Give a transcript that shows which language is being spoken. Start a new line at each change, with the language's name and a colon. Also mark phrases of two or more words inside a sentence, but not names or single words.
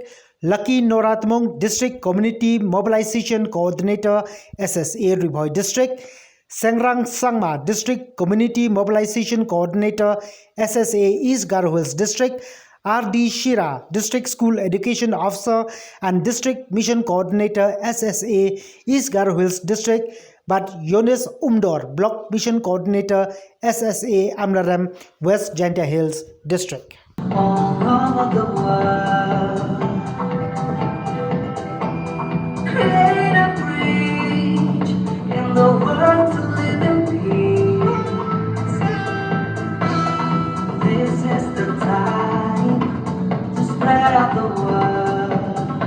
English: Lucky Noratmong District Community Mobilization Coordinator SSA Ribhoi District Sengrang Sangma District Community Mobilization Coordinator SSA East Garo Hills District RD Shira District School Education Officer and District Mission Coordinator SSA East Garo Hills District but Yonis Umdor Block Mission Coordinator SSA Amlaram West Jaintia Hills District. All over the world, create a bridge in the world to live in peace. This is the time to spread out the word.